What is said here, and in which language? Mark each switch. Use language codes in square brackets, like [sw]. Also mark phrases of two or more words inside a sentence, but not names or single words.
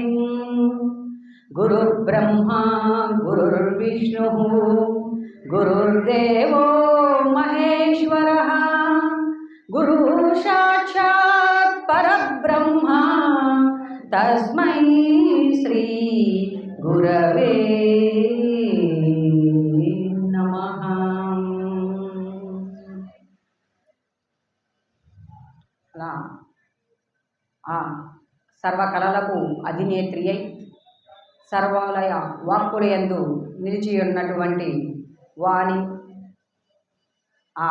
[sa] गुरुर्ब्रह्मा गुरुर्विष्णुः गुरुर्देवो महेश्वरः. गुरुः साक्षात् परब्रह्मा तस्मै श्री गुरवे नमः. [te] అలా ఆ సర్వకళలకు అధినేత్రి అయి సర్వాలయ వాక్కులయందు నిలిచి ఉన్నటువంటి వాణి, ఆ